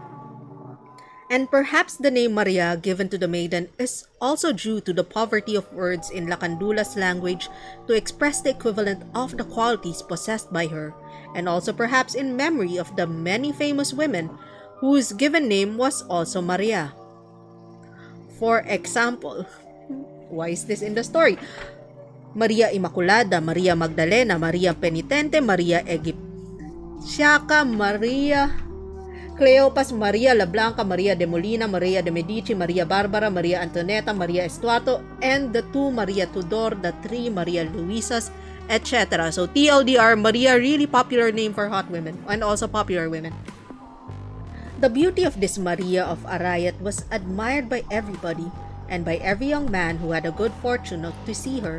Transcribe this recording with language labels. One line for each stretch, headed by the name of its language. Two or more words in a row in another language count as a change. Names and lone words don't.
English: And perhaps the name Maria given to the maiden is also due to the poverty of words in Lacandula's language to express the equivalent of the qualities possessed by her, and also perhaps in memory of the many famous women whose given name was also Maria. For example, why is this in the story? Maria Immaculada, Maria Magdalena, Maria Penitente, Maria Egyptiaca, Maria Cleopas, Maria La Blanca, Maria de Molina, Maria de Medici, Maria Barbara, Maria Antonieta, Maria Estuato, and the two Maria Tudor, the three Maria Luisas, etc. So TLDR, Maria, really popular name for hot women and also popular women. The beauty of this Maria of Arayat was admired by everybody and by every young man who had a good fortune to see her.